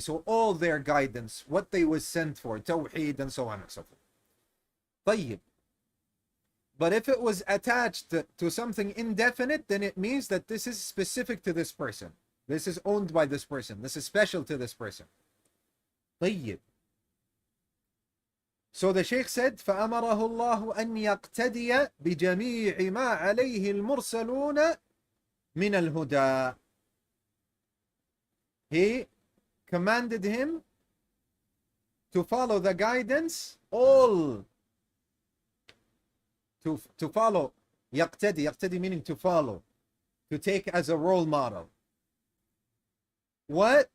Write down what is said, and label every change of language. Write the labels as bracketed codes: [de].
[en] So all their guidance, what they was sent for, tawheed and so on and so forth. [ar] طيب. [en] But if it was attached to something indefinite, then it means that this is specific to this person. This is owned by this person. This is special to this person. [ar] طيب. [en] So the Shaykh said, [ar] فَأَمَرَهُ اللَّهُ أَنْ يَقْتَدِيَ بِجَمِيعِ مَا عَلَيْهِ الْمُرْسَلُونَ مِنَ الْهُدَى. [en] He commanded him to follow the guidance, all to follow. يقتدي meaning to follow, to take as a role model. What?